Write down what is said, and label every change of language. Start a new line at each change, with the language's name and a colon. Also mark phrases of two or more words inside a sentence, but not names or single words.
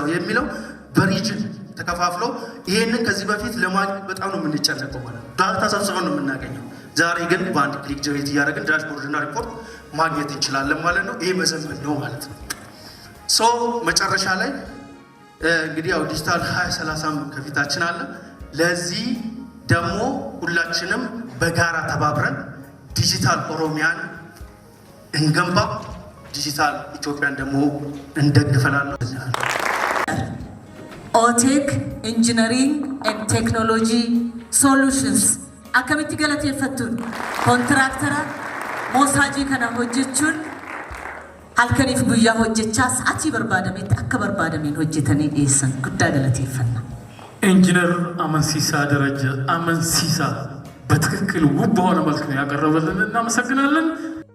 Amharic: የሚለው በሪጅን ተከፋፍለው ይሄንን ከዚህ በፊት ለማግኘት በጣም ነው የምንጨነቀው ማለት ነው። ዳታ ሰብስበን ነው የምናገኘው። ዛሬ ግን በአንድ ክሊክ ጀነሬት እያደረግን ዳሽቦርድ እና ሪፖርት ማግኘት እንችላለን ማለት ነው። ይሄ መዘመን ነው ማለት ነው። መጨረሻ ላይ እንግዲህ ያው ዲጂታል 2030 ከፊታችን አለ። ለዚህ ደግሞ ሁላችንም በጋራ ተባብረን ዲጂታል ኦሮሚያን እንገንባ፣ ዲጂታል ኢትዮጵያን ደግሞ እንደግፈላለሁ።
Oromo: ኦቴክ ኢንጂነሪንግ ኤንድ ቴክኖሎጂ ሶሉሽንስ akkamitti galateeffattuun kontiraaktaraa mosaajii kana hojjechuun halkaniif guyyaa hojjechaa sa'aatii barbaadametti akka barbaadameen hojjetanii dhiyeessan guddaa galateeffanna።
Amharic: ኢንጂነር አመንሲሳ ደረጀ አመንሲሳ በትክክል ውብ በሆነ መልክ ነው ያቀረበልን። እናመሰግናለን።